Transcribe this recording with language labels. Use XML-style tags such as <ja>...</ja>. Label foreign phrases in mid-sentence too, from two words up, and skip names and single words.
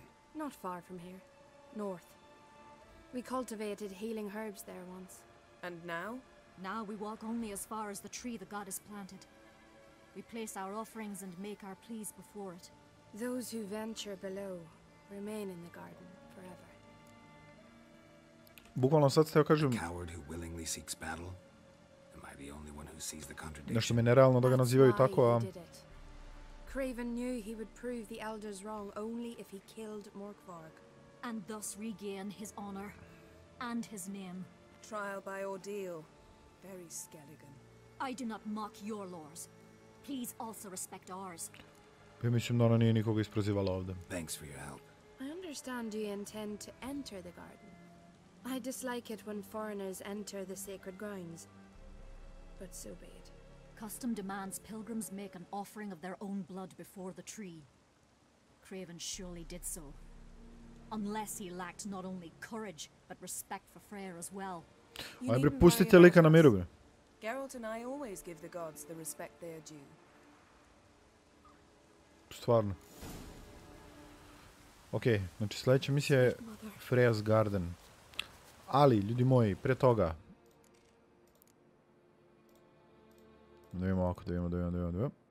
<en>Not far from here. North. We cultivated healing herbs there once. And now? Now we walk only as far as the tree the goddess planted. We place our offerings and make our pleas before it. Those who venture below remain in the garden forever.</en> <sr>Bukvalno sad ste, kažem,</sr> <en>Coward who willingly seeks battle? Am I the only one who sees the contradiction?</en> <sr>nešto mi je nerealno da ga nazivaju</sr> <en>That's</en> <sr>tako,</sr> <en>why a... he did it. Craven knew he would prove the elders wrong only if he killed Morkvarg. And thus regain his honor and his name. Trial by ordeal. Very Skelligan. I do not mock your laws. Please also respect ours.</en> <sr>Ja mislim da ona nije nikoga isprozivala ovde.</sr> <en>Thanks for your help. I understand you intend to enter the garden. I dislike it when foreigners enter the sacred grounds. But so be it. Custom demands pilgrims make an offering of their own blood before the tree. Craven surely did so. Unless he lacked not only courage, but respect for Freyr as well. You</en> <sr>Aj bre,</sr> <en>needn't</en> <sr>pustite</sr> <en>worry</en> <sr>lika na</sr> <en>about</en> <sr>miru,</sr> <en>us.</en> <sr>bre.</sr> <en>Geralt and I always give the gods the respect they are due.</en> <sr>Stvarno. Okej, znači sljedeća misija je Freya's Garden. Ali, ljudi moji, pre toga... Da vidimo ovako, da vidimo.</sr>